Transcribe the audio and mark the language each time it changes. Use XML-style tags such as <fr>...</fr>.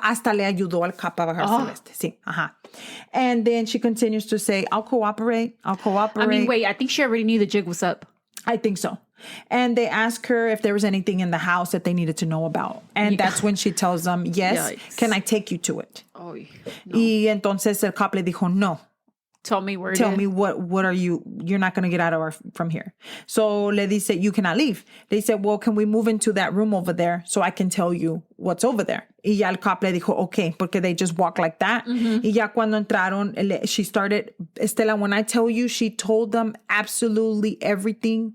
<es>Hasta le ayudó al cop a bajarse Sí, ajá.</es> <en>And then she continues to say, I'll cooperate. I mean, wait, I think she already knew the jig was up. I think so. And they ask her if there was anything in the house that they needed to know about. And that's when she tells them, yes, Yikes. Can I take you to it? Oh, no.</en> <es>Y entonces el cop le dijo, no.</es> <en>Tell me where Tell me what are you're not going to get out from here. So</en> <es>le dice,</es> <en>you cannot leave. They said, well, can we move into that room over there so I can tell you what's over there?</en> <es>Y ya el cop le dijo,</es> <en>okay, porque they just walk like that.</en> <es>Y ya cuando entraron,</es> <en>she started, Estela, when I tell you, she told them absolutely everything.</en>